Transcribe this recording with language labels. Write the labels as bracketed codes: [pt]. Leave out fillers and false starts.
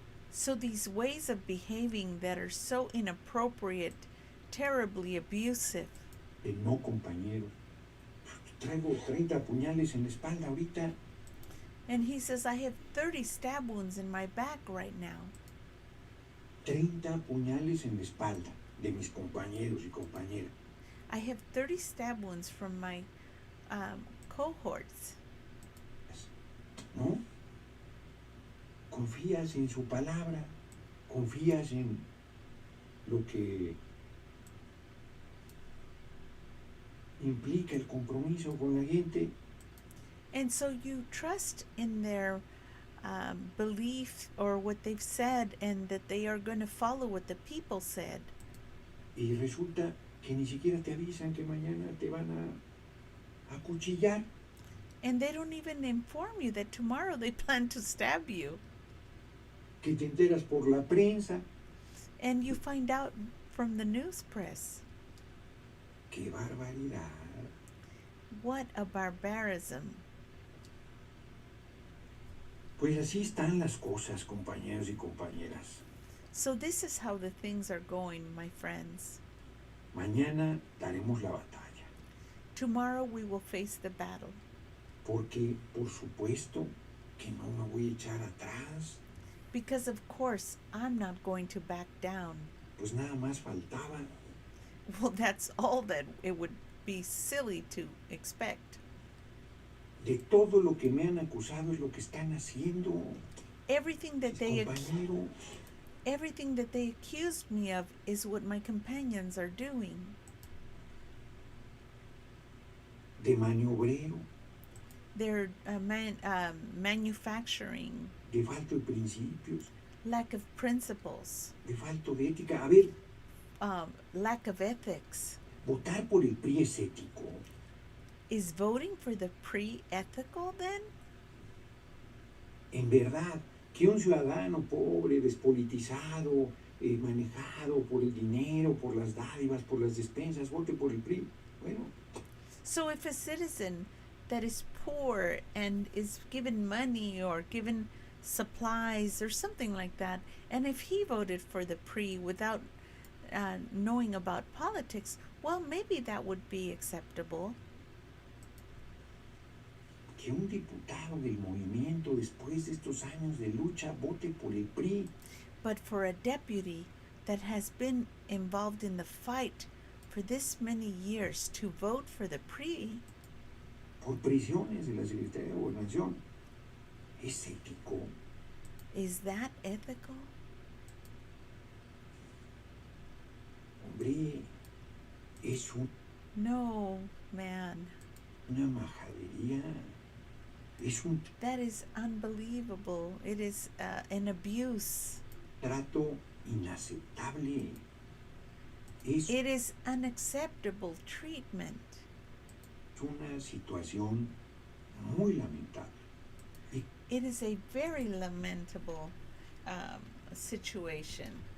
[en] So these ways of behaving that are so inappropriate, terribly abusive. [es] de no compañeros. Traigo 30 puñales en la espalda ahorita. [en] And he says, I have 30 stab wounds in my back right now. [es] 30 puñales en la espalda de mis compañeros y compañeras. [en] I have 30 stab wounds from my cohorts. [es] ¿No? Confías en su palabra, confías en lo que implica el compromiso con la gente. [en] And so you trust in their belief or what they've said, and that they are going to follow what the people said. [es] Y resulta que ni siquiera te avisan que mañana te van a acuchillar. [en] And they don't even inform you that tomorrow they plan to stab you. [es] Que te enteras por la prensa. [en] And you find out from the news press. [es] ¡Qué barbaridad! [en] What a barbarism. [es] Pues así están las cosas, compañeros y compañeras. [en] So this is how the things are going, my friends. [es] Mañana daremos la batalla. [en] Tomorrow we will face the battle. [es] Porque, por supuesto, que no me voy a echar atrás. [en] Because, of course, I'm not going to back down. [es] Pues nada más faltaba. [en] Well, that's all that it would be silly to expect. [es] De todo lo que me han acusado es lo que están haciendo. [en] Everything that [es] Mis [en] they [es] compañeros. [en] everything that they accused me of is what my companions are doing. [es] De maniobrero, [en] They're manufacturing, [es] de falto de principios, [en] lack of principles, [es] de falto de ética. A ver, [en] lack of ethics. [es] votar por el PRI es ético. [en] Is voting for the pre-ethical then? [es] En verdad, que un ciudadano pobre, despolitizado, manejado por el dinero, por las dádivas, por las despensas, vote por el PRI. Bueno, [en] So if a citizen that is poor and is given money or given supplies or something like that, and if he voted for the pre without knowing about politics, well, maybe that would be acceptable. [es] que un diputado del movimiento después de estos años de lucha vote por el PRI. [en] But for a deputy that has been involved in the fight for this many years to vote for the pre, [es] Por prisiones de la Secretaría de Gobernación, ¿es ético? [en] is that ethical? [es] Hombre, es [en] No, man. [es] una majadería. Es un [en] That is unbelievable. It is an abuse. [es] trato inaceptable. Es [en] It is unacceptable treatment. [es] una situación muy lamentable. [en] It is a very lamentable situation.